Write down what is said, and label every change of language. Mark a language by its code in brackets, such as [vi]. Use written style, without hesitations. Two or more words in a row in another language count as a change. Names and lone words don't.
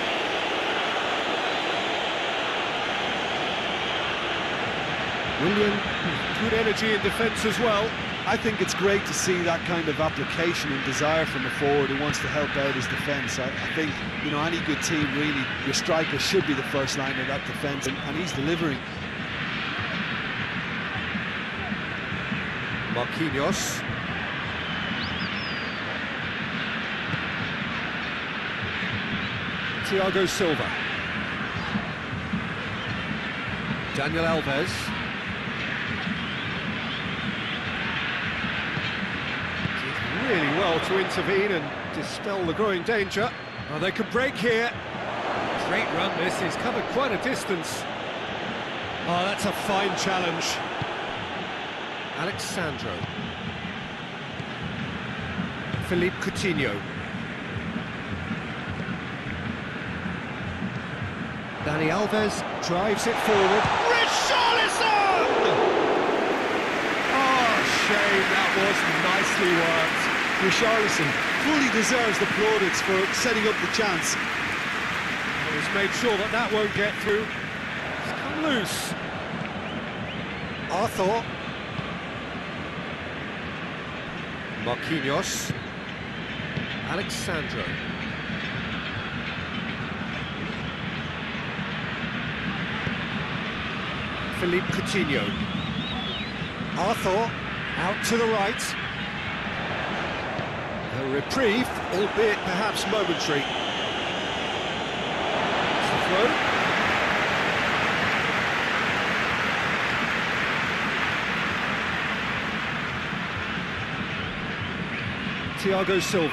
[en] William, good energy in defence as well. I think it's great to see that kind of application and desire from a forward who wants to help out his defence. I think, you know, any good team, really, your striker should be the first line of that defence, and he's delivering. Marquinhos. Thiago Silva. Daniel Alves. Did really well to intervene and dispel the growing danger. Oh, they could break here. Great run this, he's covered quite a distance. Oh, that's a fine challenge. Alexandro. Philippe Coutinho. Dani Alves drives it forward. Richarlison! Oh, shame, that was nicely worked. Richarlison fully deserves the plaudits for setting up the chance. He's made sure that that won't get through. It's come loose. Arthur. Marquinhos. Alexandro. Philippe Coutinho. Arthur out to the right. A reprieve, albeit perhaps momentary. It's the throw. Thiago Silva.